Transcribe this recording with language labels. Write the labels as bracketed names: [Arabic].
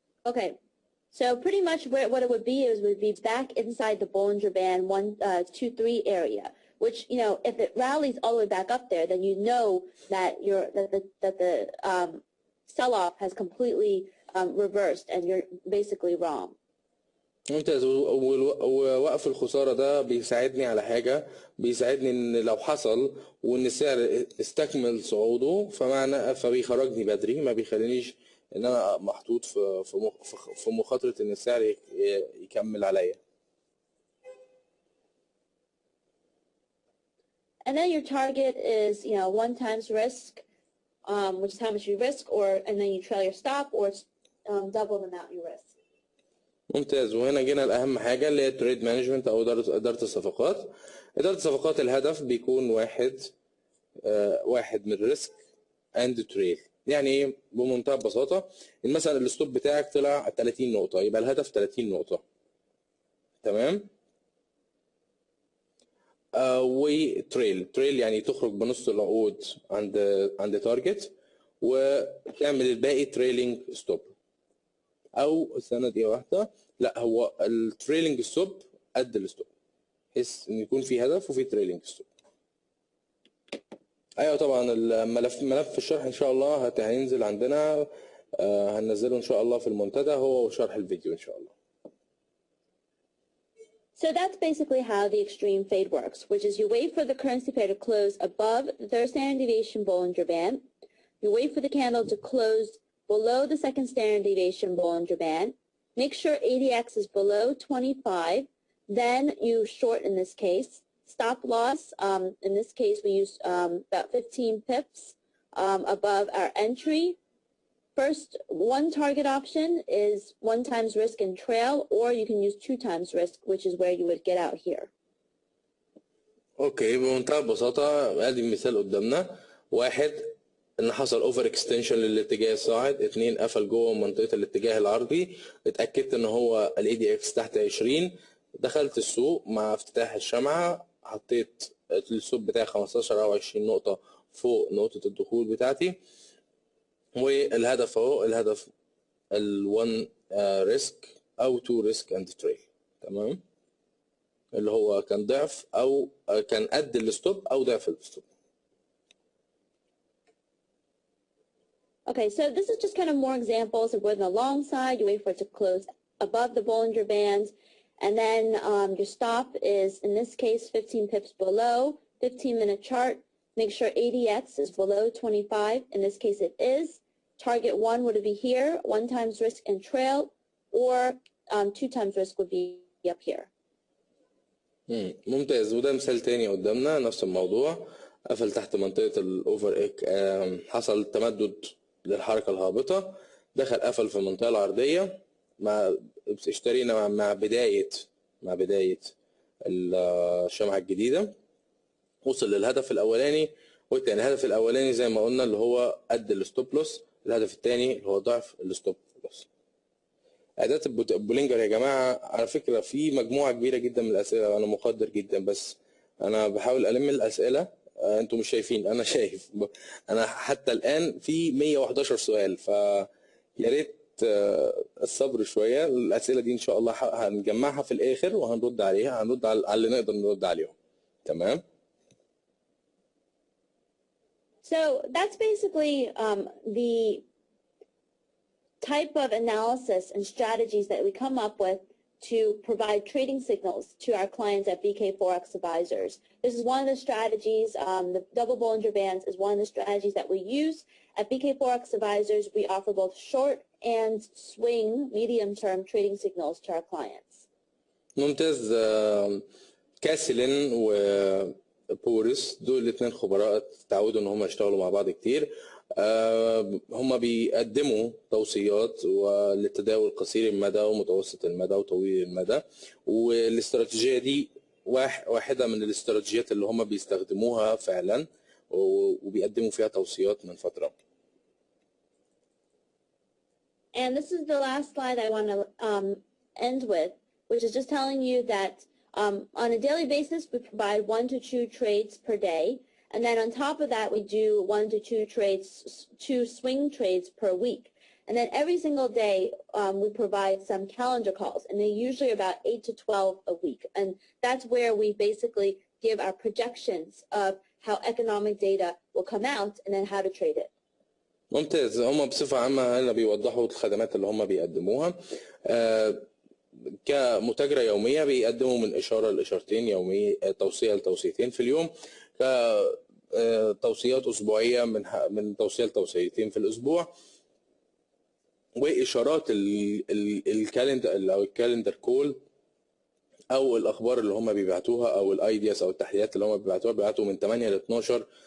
[English] Okay, so pretty much what it would be is would be back inside the Bollinger Band 1, 2, 3 area. Which, you know, if it rallies all the way back up there, then you know that the sell-off has completely reversed and you're basically wrong. [Arabic] ممتاز. ووقف الخسارة ده بيساعدني على حاجة، بيساعدني ان لو حصل وان السعر استكمل صعوده فبيخرجني بدري، ما بيخلينيش ان انا محطوط في مخاطرة ان السعر يكمل عليا. [English] And then your target is, you know, 1 times risk. which is how much you risk, and then you trail your stop, or it's double the amount you risk. [Arabic] ممتاز. وهنا جينا لأهم حاجة اللي هي التريد مانجمنت أو إدارة الصفقات. إدارة الصفقات الهدف بيكون واحد من [English] Risk and trail. [Arabic] يعني ايه؟ بمنتهى البساطة مثلا الستوب بتاعك طلع 30 نقطة يبقى الهدف 30 نقطة. تمام؟ وتريل يعني تخرج بنص العقود عند تارجت وتعمل الباقي تريلينج ستوب. او استنى دقيقه واحده، لا هو التريلينج ستوب قد الستوب بحيث ان يكون في هدف وفي تريلينج ستوب. ايوه طبعا ملف الشرح ان شاء الله هينزل عندنا، هننزله ان شاء الله في المنتدى هو وشرح الفيديو ان شاء الله. [English] So that's basically how the extreme fade works, which is you wait for the currency pair to close above the third standard deviation Bollinger Band. You wait for the candle to close below the second standard deviation Bollinger Band. Make sure ADX is below 25. Then you short in this case. Stop loss, in this case we use about 15 pips above our entry. First, one target option is 1 times risk and trail, or you can use 2 times risk, which is where you would get out here. [Arabic] اوكي بمنتهى البساطة ادي المثال قدامنا. واحد ان حصل اوفر اكستنشن للاتجاه الصاعد، 2 قفل جوه منطقة الاتجاه العرضي، اتأكدت ان هو الاي دي اكس تحت 20، دخلت السوق مع افتتاح الشمعة، حطيت السوق بتاعي 15 او 20 نقطة فوق نقطة الدخول بتاعتي، والهدف اهو الهدف ال1 ريسك او 2 [English] Risk and trail. [Arabic] تمام؟ اللي هو كان ضعف او كان قد الستوب او ضعف الستوب. [English] Okay, so this is just kind of more examples of where the long side, you wait for it to close above the Bollinger Band, and then your stop is, in this case, 15 pips below, 15-minute chart. Make sure ADX is below 25. In this case, it is. Target 1 would be here, 1 times risk and trail, or 2 times risk would be up here. [Arabic] ممتاز. وده مثال تاني قدامنا نفس الموضوع، قفل تحت منطقة الأوفر حصل تمدد للحركة الهابطة، دخل قفل في المنطقة العرضية، اشترينا مع بداية الشمعة الجديدة، وصل للهدف الأولاني والتاني. الهدف الأولاني زي ما قلنا اللي هو قد الستوب لوس، الهدف التاني اللي هو ضعف الستوب لوس. أداة البولينجر يا جماعة على فكرة في مجموعة كبيرة جدا من الأسئلة، أنا مقدر جدا بس أنا بحاول ألم الأسئلة، أنتوا مش شايفين أنا شايف، أنا حتى الآن في 111 سؤال، فيا ريت الصبر شوية. الأسئلة دي إن شاء الله هنجمعها في الآخر وهنرد عليها، هنرد على اللي نقدر نرد عليهم. تمام؟ [English] So that's basically the type of analysis and strategies that we come up with to provide trading signals to our clients at BK Forex Advisors. This is one of the strategies, the double Bollinger Bands is one of the strategies that we use. At BK Forex Advisors, we offer both short and swing medium-term trading signals to our clients. [Arabic] ممتاز. كاسلين وبورس دول الاثنين خبراء تعودوا ان هم يشتغلوا مع بعض كتير. هم بيقدموا توصيات للتداول قصير المدى ومتوسط المدى وطويل المدى، والاستراتيجية دي واحدة من الاستراتيجيات اللي هم بيستخدموها فعلا وبيقدموا فيها توصيات من فترة. [English] And this is the last slide I want to end with, which is just telling you that on a daily basis we provide 1 to 2 trades per day. And then on top of that, we do 1 to 2 trades, 2 swing trades per week. And then every single day, we provide some calendar calls, and they're usually about 8 to 12 a week. And that's where we basically give our projections of how economic data will come out and then how to trade it. [Arabic] ممتاز. هم بصفة عامة هنا بيوضحوا الخدمات اللي هم بيقدموها. كمتاجرة يومية بيقدموا من إشارة لإشارتين يومية، توصية لتوصيتين في اليوم، كتوصيات أسبوعية من توصية لتوصيتين في الأسبوع، وإشارات الكالندر أو الكالندر كول أو الأخبار اللي هم بيبعتوها أو الأيدياس أو التحليلات اللي هم بيبعتوها، بيبعتوا من 8 ل 12